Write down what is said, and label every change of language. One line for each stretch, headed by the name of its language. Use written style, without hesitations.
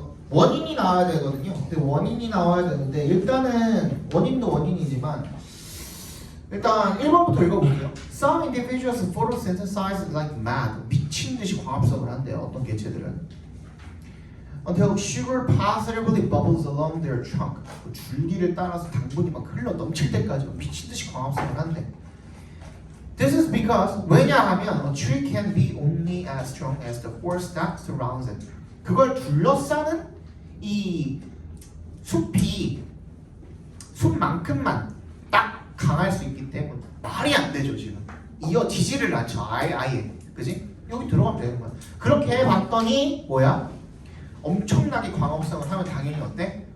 Korean: 원인이 나와야 되거든요. 근데 원인이 나와야 되는데 일단은 원인도 원인이지만 일단 1번부터 읽어볼게요.
English: Some individuals photosynthesize like mad.
Korean: 미친 듯이 광합성을 한대요. 어떤 개체들은.
English: Until sugar positively bubbles along their trunk.
Korean: 그 줄기를 따라서 당분이 막 흘러 넘칠 때까지 미친 듯이 광합성을 한대.
English: This is because
Korean: 왜냐하면
English: a tree can be only as strong as the force that surrounds it.
Korean: 그걸 둘러싸는 이 숲이 숲만큼만 딱 강할 수 있기 때문에 말이 안 되죠 지금. 이어지지를 않죠 아예. 그지? 여기 들어가면 되는 거야. 그렇게 봤더니 뭐야? 엄청나게 광합성을 하면 당연히 어때?